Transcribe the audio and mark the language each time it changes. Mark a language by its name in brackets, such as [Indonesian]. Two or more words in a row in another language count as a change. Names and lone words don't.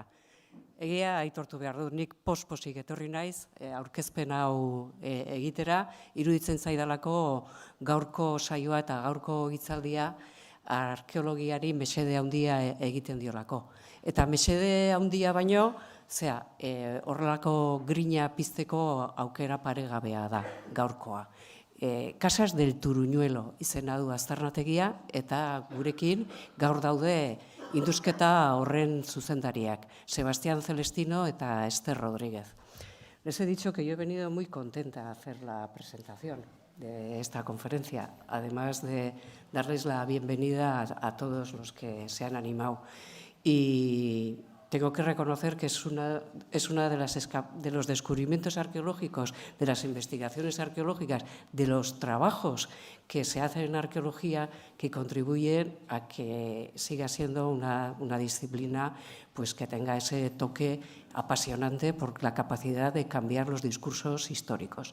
[Basque] Egia aitortu behar dut, nik posposik etorri naiz, aurkezpen hau egitera, iruditzen zaidalako gaurko saioa eta gaurko hitzaldia arkeologiari mesede handia egiten diolako. Eta mesede handia baino, horrelako grina pizteko aukera paregabea da gaurkoa. Casas del Turuñuelo izena du aztarnategia eta gurekin gaur daude indusketa horren zuzendariak, Sebastián Celestino eta Esther Rodríguez. [Spanish] Les he dicho que yo he venido muy contenta a hacer la presentación de esta conferencia, además de darles la bienvenida a todos los que se han animado. Y tengo que reconocer que es una de los descubrimientos arqueológicos, de las investigaciones arqueológicas, de los trabajos que se hacen en arqueología que contribuyen a que siga siendo una disciplina pues, que tenga ese toque apasionante por la capacidad de cambiar los discursos históricos.